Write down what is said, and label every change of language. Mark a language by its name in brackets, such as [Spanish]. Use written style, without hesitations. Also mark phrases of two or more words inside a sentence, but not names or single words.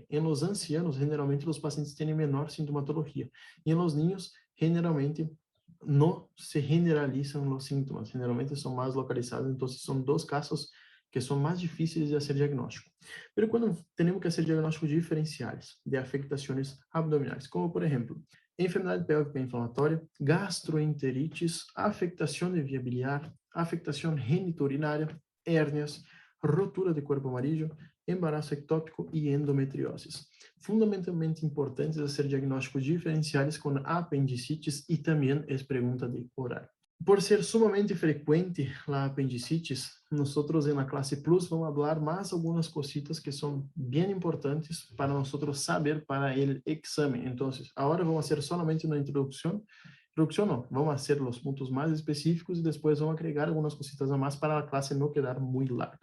[Spanish] En los ancianos, generalmente los pacientes tienen menor sintomatología y en los niños, generalmente, no se generalizan los síntomas, generalmente son más localizados, entonces son dos casos que son más difíciles de hacer diagnóstico. Pero cuando tenemos que hacer diagnósticos diferenciales de afectaciones abdominales, como por ejemplo, [Portuguese] enfermedade pélvica inflamatória, gastroenterites, afectação de via biliar, afectação geniturinária, hérnias, rotura de corpo amarillo, embaraço ectópico e endometrioses. Fundamentalmente importantes fazer diagnósticos diferenciais com apendicitis e também é pergunta de horário. [Spanish] Por ser sumamente frecuente la apendicitis, nosotros en la clase Plus vamos a hablar más algunas cositas que son bien importantes para nosotros saber para el examen. Entonces, ahora vamos a hacer solamente una introducción. Introducción no, vamos a hacer los puntos más específicos y después vamos a agregar algunas cositas a más para la clase no quedar muy larga.